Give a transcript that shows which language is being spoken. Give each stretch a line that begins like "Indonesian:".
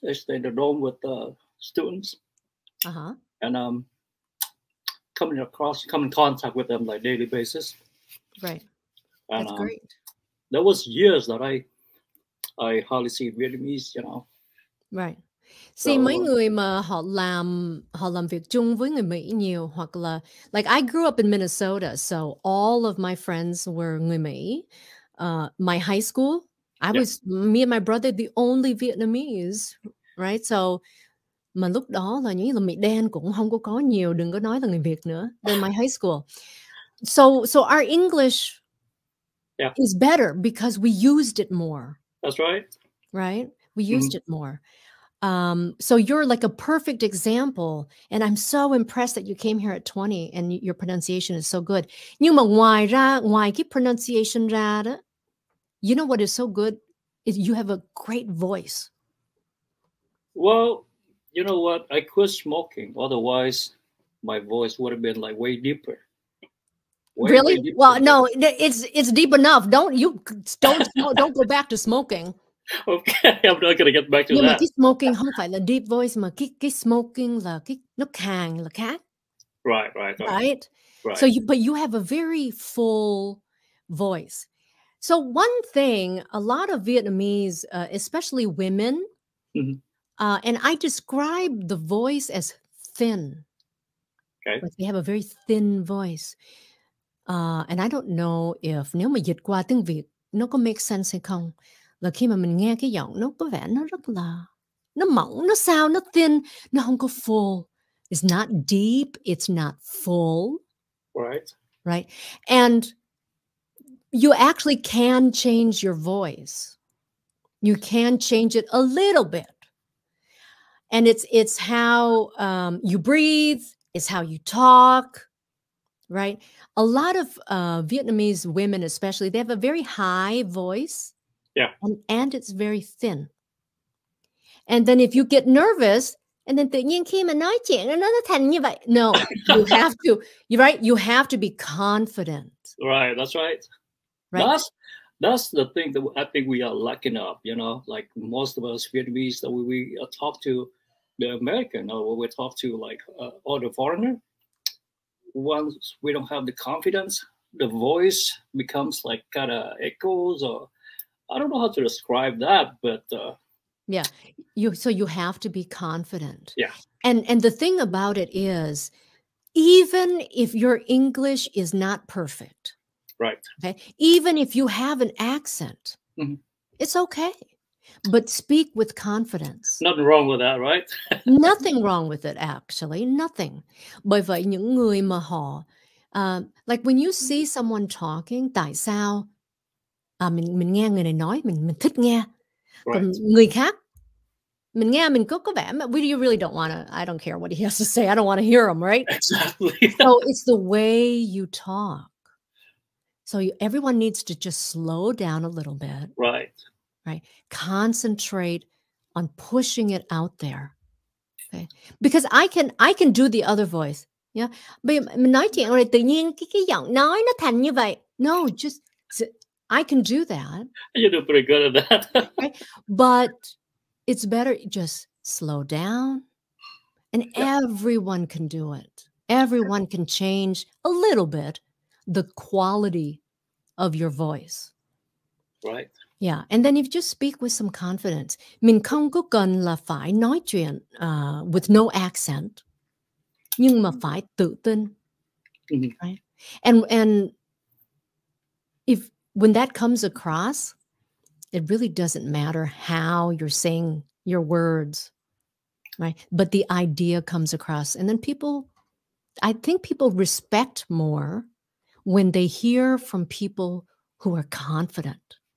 English: I stay in the dorm with students. And come in contact with them like daily basis. Right. And, That's great. There was years that I hardly see Vietnamese, you know. Right.
Vietnamese: See, mấy người mà họ làm việc chung với người Mỹ nhiều, hoặc là
English: like I grew up in Minnesota, so all of my friends were
Vietnamese: người Mỹ.
English: My high school, me and my brother the only Vietnamese, right?
Vietnamese: So mà lúc đó là những là Mỹ đen cũng không có nhiều, đừng có nói là người Việt nữa.
English: Then my high school. So our English is better because we used it more. That's right. Right? We used it more. So you're like a perfect example, and I'm so impressed that you came here at 20 and your pronunciation is so good.
Vietnamese: Nhưng mà ngoài cái
English: pronunciation
Vietnamese: ra đó,
English: you know what is so good is you have a great voice. Well, you know what? I quit smoking. Otherwise, my voice would have been like way deeper. Really? Way deeper. Well, no, it's deep enough. Don't go back to smoking. Okay, I'm not gonna get back to
Vietnamese: Nhưng
English: that.
Vietnamese: mà cái smoking không phải là deep voice, mà cái smoking là cái nó khàn là khác.
English: Right. So you have a very full voice. So one thing, a lot of Vietnamese, especially women, and I describe the voice as thin. Okay. Like they have a very thin voice. And I don't know if
Vietnamese: nếu mà dịch qua tiếng Việt nó có
English: make sense
Vietnamese: hay không. Là khi mà mình nghe cái giọng nó có vẻ nó rất là nó mỏng, nó sao, nó thin, nó không có full.
English: It's not deep, it's not full. Right. And you actually can change your voice. You can change it a little bit. And it's how you breathe, it's how you talk, right? A lot of Vietnamese women especially, they have a very high voice. Yeah. And it's very thin. And then if you get nervous
Vietnamese: And then tự nhiên khi mà nói chuyện nó thành như vậy.
English: No, you have to, you're right, you have to be confident. Right, that's right. Right. That's the thing that I think we are lacking up, you know, like most of us Vietnamese that we talk to the American or we talk to like or the foreigner. Once we don't have the confidence, the voice becomes like kind of echoes, or I don't know how to describe that, but yeah, you have to be confident. Yeah. And the thing about it is, even if your English is not perfect, right, okay, even if you have an accent, it's okay. But speak with confidence. Nothing wrong with that, right? Nothing wrong with it, actually. Nothing.
Vietnamese: Bởi vậy những người mà họ
English: like when you see someone talking,
Vietnamese: tại sao mình nghe người này nói mình thích nghe. Còn người khác mình nghe mình có vẻ mà
English: you really don't want to, I don't care what he has to say. I don't want to hear him, right? Exactly. So it's the way you talk. So everyone needs to just slow down a little bit. Right. Right. Concentrate on pushing it out there. Okay. Because I can do the other voice. Yeah.
Vietnamese: Bây giờ mình nói chuyện rồi tự nhiên cái giọng nói nó thành như vậy.
English: No, just I can do that. You do pretty good at that. Right? But it's better just slow down. And everyone can do it. Everyone can change a little bit the quality of your voice. Right. Yeah, and then if you just speak with some confidence,
Vietnamese: mình không có cần là phải nói chuyện
English: with no accent,
Vietnamese: nhưng mà phải tự tin,
English: right? And if when that comes across, it really doesn't matter how you're saying your words, right? But the idea comes across, and then I think people respect more when they hear from people who are confident.